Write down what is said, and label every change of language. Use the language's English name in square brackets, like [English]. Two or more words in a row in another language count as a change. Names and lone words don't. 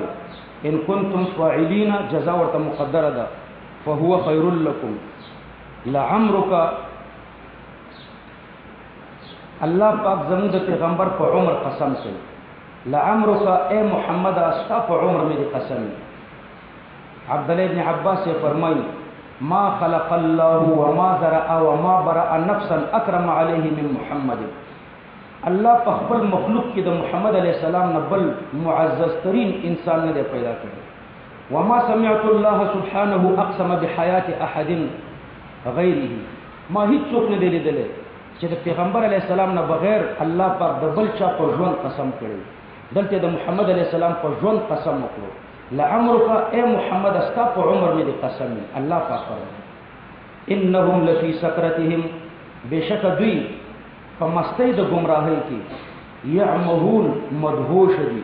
[Arabic] ان کنتم فاعلین، [Pashto] جزا ورته مقدره ده، [Arabic] فهو خیر لکم. [Pashto] لعمرک، الله پاک زموږ د پیغمبر په عمر قسم کوي. لعمرک اے محمد، استا په عمر مې دې قسم. عبدالله ابن عباس سے فرمائی [Arabic] ما خلق الله وما زرع وما برأ نفسا اکرم علیہ من محمد، [Pashto] اللہ په خپل مخلوق کې د محمد [Arabic] علیہ السلام [Pashto] نه بل معزز ترین انسان نه پیدا کړی. [Arabic] وما سمعت الله سبحانه اقسم بحیات احد غیره، [Pashto] ما هیڅ څوک نه دی لیدلی چې د پیغمبر [Arabic] علیہ السلام [Pashto] نه بغیر الله پاک د بل چا په ژوند قسم کړی. دلته د محمد [Arabic] علیہ السلام [Pashto] په ژوند قسم وکړو. لعمرک اے محمد، استا په عمر مې دې قسم. الله پاک فرمایي [Arabic] انهم لفی سکرتهم، [Pashto] بېشک دوی په مستۍ د ګمراهۍ کې، یعمهون مدهوش دي.